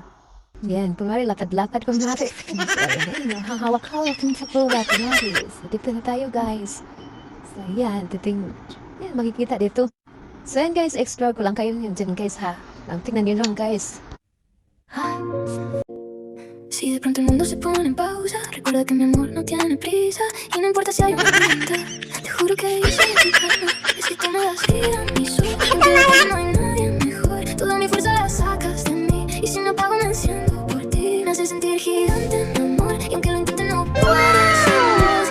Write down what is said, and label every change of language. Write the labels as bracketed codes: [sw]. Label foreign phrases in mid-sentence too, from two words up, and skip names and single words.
[tl] Yan, kunwari, lakad-lakad kunwari. So, ayan, hahawak-hawak yung sakura, kunwari. So, dito na tayo, guys. So, ayan, yan, makikita dito. So, yan, guys, explore ko lang kayo yun dyan, guys, ha. Tingnan nyo lang, guys. [es] Si de pronto el mundo se pone en pausa, recuerda que mi amor no tiene prisa y no importa si hay una tormenta. Te juro que yo soy tu calma, es que tú me das vida, mi sol. Aunque no hay nadie mejor, toda mi fuerza la sacas de mí y si me apago me enciendo por ti. Me hace sentir gigante, mi amor, y aunque lo intente no puedo sin vos.